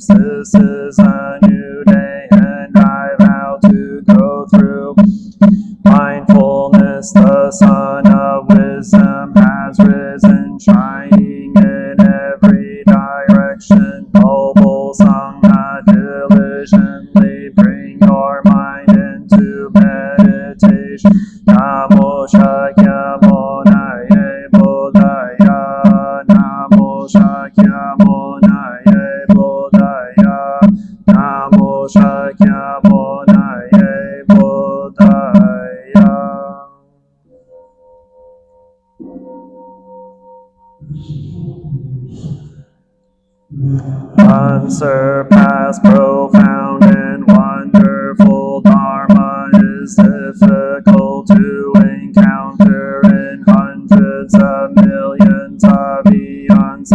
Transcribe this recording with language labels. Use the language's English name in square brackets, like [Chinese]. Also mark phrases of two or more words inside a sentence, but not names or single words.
[English] This is a new day, and I vow to go through mindfulness. The sun of wisdom has risen, shining in every direction. Noble Sangha diligently bring your mind into meditation. [Sanskrit] Namo Shakyamunaye Buddhaya. Namo Shakyamunaye Buddhaya. Namo Shakyamunaye Buddhaya. [English] Unsurpassed, profound, and wonderful Dharma is difficult to encounter in hundreds of millions of eons.